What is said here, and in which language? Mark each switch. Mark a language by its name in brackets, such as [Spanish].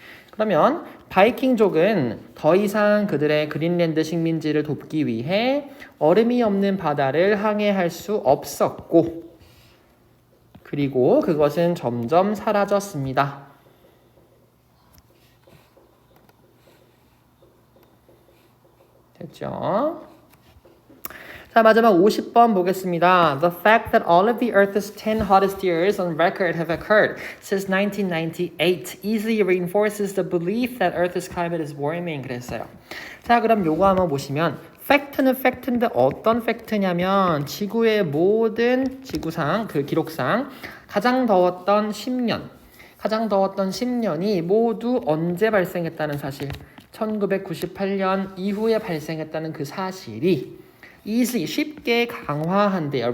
[Korean] 그러면 바이킹족은 더 이상 그들의 그린랜드 식민지를 돕기 위해 얼음이 없는 바다를 항해할 수 없었고, 그리고 그것은 점점 사라졌습니다. 됐죠? 자, 마지막 50번 보겠습니다. [English] The fact that all of the Earth's 10 hottest years on record have occurred since 1998 easily reinforces the belief that Earth's climate is warming. [Korean] 그랬어요. 자, 그럼 요거 한번 보시면 팩트는 팩트인데 어떤 팩트냐면 지구의 모든 지구상, 그 기록상 가장 더웠던 10년이 모두 언제 발생했다는 사실, 1998년 이후에 발생했다는 그 사실이 easily, 쉽게 강화한대요.